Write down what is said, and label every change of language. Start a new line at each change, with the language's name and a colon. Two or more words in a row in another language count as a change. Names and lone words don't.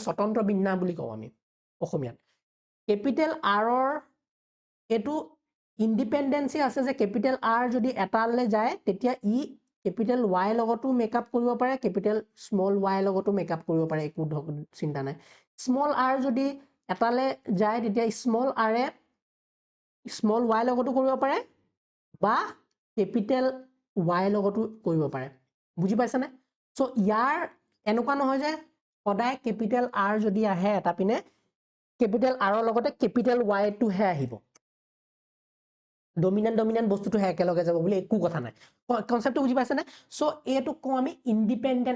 Assamese: স্বতন্ত্ৰ বিন্যাস বুলি কওঁ আমি অসমীয়াত
English: capital R
Assamese: ৰ এটো ইন্ডিপেন্ডেন্সি আছে যে capital R যদি এটালে যায় তেতিয়া ই
English: capital Y
Assamese: লগতো মেকআপ কৰিব পাৰে
English: capital small y
Assamese: লগতো মেকআপ কৰিব পাৰে একো চিন্তা নাই
English: small r
Assamese: যদি এটালে যায় তেতিয়া
English: small r
Assamese: এ
English: small y
Assamese: লগতো কৰিব পাৰে বা
English: capital y
Assamese: লগতো কৰিব পাৰে বুজি পাইছানে সো ইয়াৰ এনেকুৱা নহয় যে সদায়
English: capital R
Assamese: যদি আহে এটা পিনে
English: capital R
Assamese: ৰ লগতে
English: capital Y
Assamese: টো হে আহিব ডমিনেন্ট বস্তুটো হে একেলগে যাব বুলি একো কথা নাই কনসেপ্টটো বুজি পাইছানে সো এটো কও আমি ইন্ডিপেন্ডেন্ট